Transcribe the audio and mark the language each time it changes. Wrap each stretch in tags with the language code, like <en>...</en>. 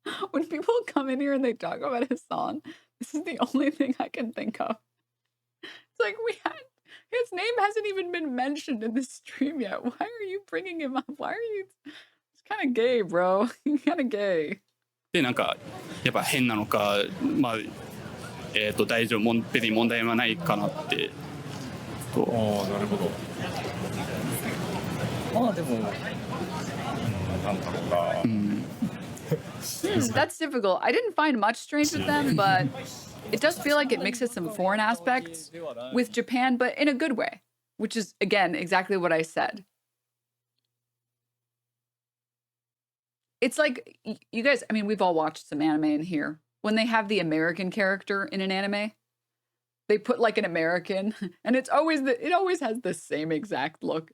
<en>When people come in here and they talk about his song, this is the only thing I can think of. It's like his name hasn't even been mentioned in this stream yet. Why are you bringing him up? Why are you? It's kind of gay, bro. Kind of gay.</en> <ja>でなんかやっぱ変なのかまあ大丈夫別に問題はないかなってと。ああなるほど。まあでもなんだろうな。</ja> <en>That's difficult. I didn't find much strange with them, but it does feel like it mixes some foreign aspects with Japan, but in a good way, which is, again, exactly what I said. It's like, you guys, I mean, we've all watched some anime in here. When they have the American character in an anime, they put like an American, and it always has the same exact look.</en>